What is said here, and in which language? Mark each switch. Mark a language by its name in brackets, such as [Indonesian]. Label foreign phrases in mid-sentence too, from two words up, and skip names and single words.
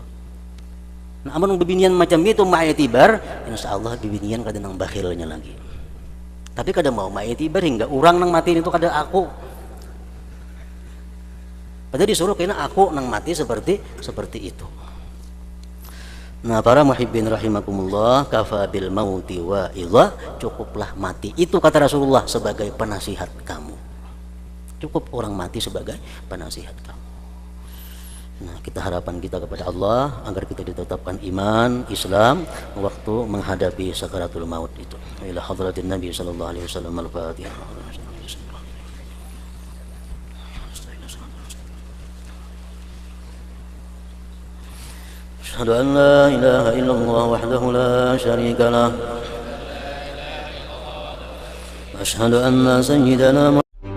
[Banjar] Nah, amun bibinian macam itu ma'itibar, insyaallah bibinian kada nang bakhilnya lagi. Tapi kada mau ma'itibar hingga orang nang mati itu kada aku. Padahal disuruh kena aku nang mati seperti itu. Nah, para [Arabic] muhibbin rahimakumullah, كفى بالموت واعظا, [Banjar] cukuplah mati itu kata Rasulullah sebagai penasihat kamu. Cukup orang mati sebagai penasihat kamu. Nah, kita harapan kita kepada Allah agar kita ditetapkan iman Islam waktu menghadapi [Arabic] sakaratul maut [Banjar] itu. [Arabic] إلى حضرة النبي صلى الله عليه وسلم، الفاتحة. أشهد أن لا إله إلا الله وحده لا شريك له، أشهد أن سيدنا